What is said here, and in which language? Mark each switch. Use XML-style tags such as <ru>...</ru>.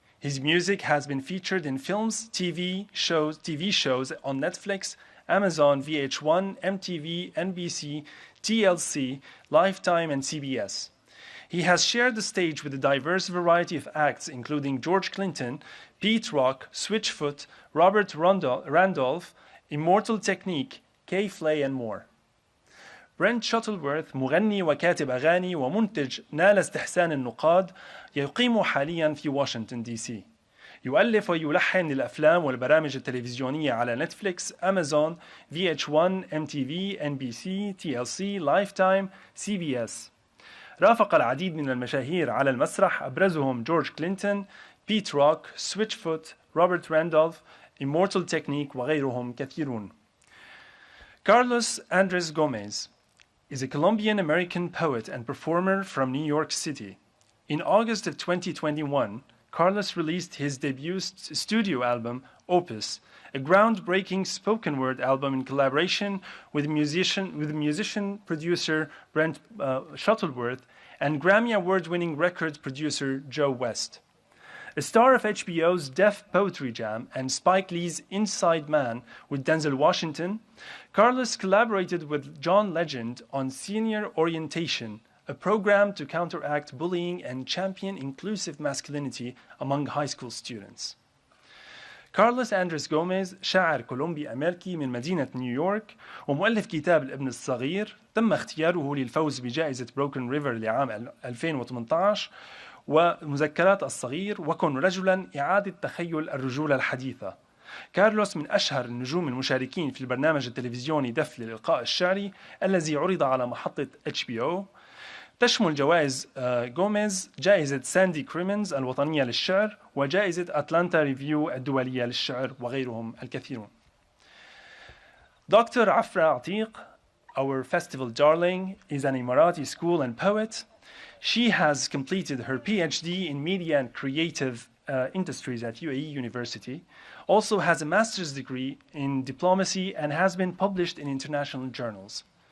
<en>His music has been featured in films, TV shows on Netflix, Amazon, VH1, MTV, NBC, TLC, Lifetime, and CBS. He has shared the stage with a diverse variety of acts, including George Clinton, Pete Rock, Switchfoot, Robert Randolph, Immortal Technique, K-Flay, and more.</en> <ar>Brent Shuttleworth مغني وكاتب أغاني ومنتج نال استحسان النقاد، يقيم حاليا في واشنطن دي سي. يؤلف ويلحن للأفلام والبرامج التلفزيونية على نتفليكس، أمازون، VH1, MTV, NBC, TLC, Lifetime, CBS. رافق العديد من المشاهير على المسرح، أبرزهم جورج كلينتون، بيت روك، سويتشفوت، روبرت راندولف، Immortal Technique وغيرهم كثيرون.</ar> <en>Carlos Andrés Gómez is a Colombian-American poet and performer from New York City. In August of 2021, Carlos released his debut studio album, Opus, a groundbreaking spoken word album in collaboration with musician-producer Brent Shuttleworth and Grammy Award-winning record producer Joe West. A star of HBO's Def Poetry Jam and Spike Lee's Inside Man with Denzel Washington, Carlos collaborated with John Legend on Senior Orientation, a program to counteract bullying and champion inclusive masculinity among high school students.</en> <ar>كارلوس أندريس غوميز شاعر كولومبي أمريكي من مدينة نيويورك ومؤلف كتاب الابن الصغير، تم اختياره للفوز بجائزة بروكن ريفر لعام 2018 ومذكرات الصغير وكن رجلا إعادة تخيل الرجولة الحديثة. كارلوس من أشهر النجوم المشاركين في البرنامج التلفزيوني دف للإلقاء الشعري الذي عرض على محطة HBO. تشمل جوائز غوميز جائزة ساندي كريمنز الوطنية للشعر وجائزة أتلانتا ريفيو الدولية للشعر وغيرهم الكثيرون.</ar> <en>Dr. Afra Atiq, our festival darling, is an Emirati school and poet. She has completed her PhD in media and creative industries at UAE University, also has a master's degree in diplomacy and has been published in international journals.</en>